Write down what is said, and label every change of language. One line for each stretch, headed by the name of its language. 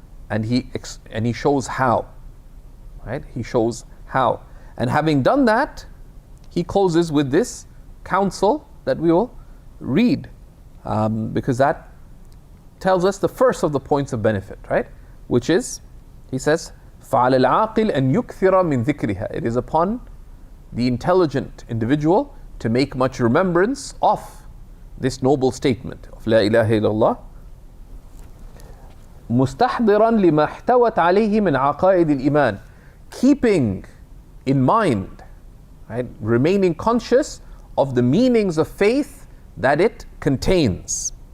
English: And he shows how, right? He shows how. And having done that, he closes with this counsel that we will read, because that tells us the first of the points of benefit, right? Which is, he says,
Arabic: فَعَلَى الْعَاقِلِ أَنْ يُكْثِرَ مِنْ ذِكْرِهَا.
English: It is upon the intelligent individual to make much remembrance of this noble statement of La ilaha illallah,
Arabic: مُسْتَحْضِرًا لِمَا احْتَوَتْ عَلَيْهِ مِنْ عَقَائِدِ الْإِيمَانِ.
English: Keeping in mind, right, remaining conscious of the meanings of faith that it contains.